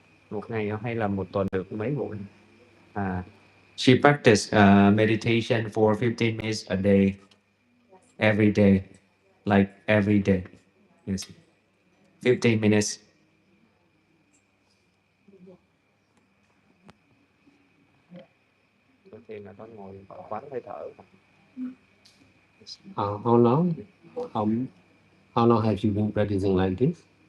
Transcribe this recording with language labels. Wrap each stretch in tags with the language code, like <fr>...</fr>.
<vi>Một ngày hay là một tuần được mấy buổi?</vi> <en>She practiced meditation for 15 minutes a day, every day, like every day. Yes, 15 minutes.</en> <vi>Ngồi thiền là con ngồi quán hơi thở.</vi> <en>How long? How long have you been practicing like this?</en>